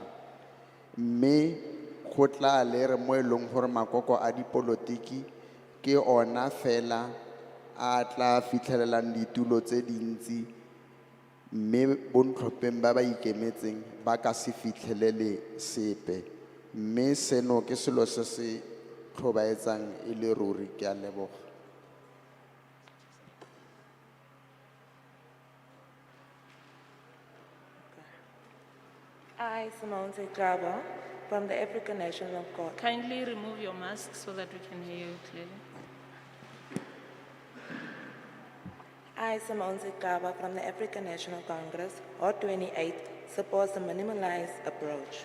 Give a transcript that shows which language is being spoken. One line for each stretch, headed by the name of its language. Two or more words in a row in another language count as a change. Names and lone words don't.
Tswana: Mme go tla le re mo e leng gore makoko a dipolotiki ke ona fela a tla fitlhelelang ditulo tse dintsi, mme bontlhopheng ba ba ikemetseng ba ka se fitlhelele sepe. Mme seno ke selo se se tlhobaetsang e le ruri. Ke a leboga.
English: I, Simone Sekaba, from the African National Court. Kindly remove your mask so that we can hear you clearly. I, Simone Sekaba, from the African National Congress, Hot 28, supports a minimalized approach.